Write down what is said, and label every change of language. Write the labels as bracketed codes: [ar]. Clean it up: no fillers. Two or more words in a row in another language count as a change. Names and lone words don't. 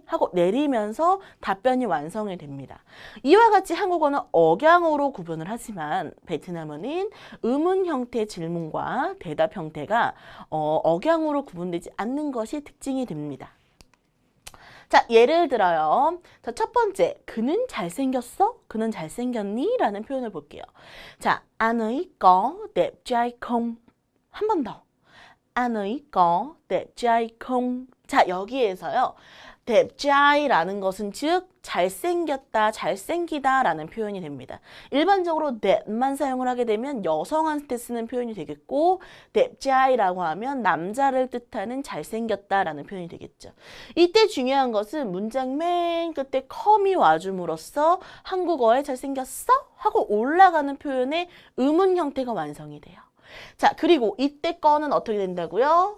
[ko] 하고 내리면서 답변이 완성이 됩니다. 이와 같이 한국어는 억양으로 구분을 하지만 베트남어는 의문 형태 질문과 대답 형태가 억양으로 구분되지 않는 것이 특징이 됩니다. 자, 예를 들어요. 자, 첫 번째, 그는 잘생겼어? 그는 잘생겼니? 라는 표현을 볼게요. 자, [vi] anh ấy có đẹp trai không? [ko] 한 번 더. [vi] anh ấy có đẹp trai không? [ko] 자, 여기에서요. [vi] đẹp trai [ko] 라는 것은 즉 잘생겼다, 잘생기다 라는 표현이 됩니다. 일반적으로 that만 사용을 하게 되면 여성한테 쓰는 표현이 되겠고 [vi] đẹp trai [ko] 라고 하면 남자를 뜻하는 잘생겼다 라는 표현이 되겠죠. 이때 중요한 것은 문장 맨 끝에 come이 와줌으로써 한국어에 잘생겼어? 하고 올라가는 표현의 의문 형태가 완성이 돼요. 자, 그리고 이때 거는 어떻게 된다고요?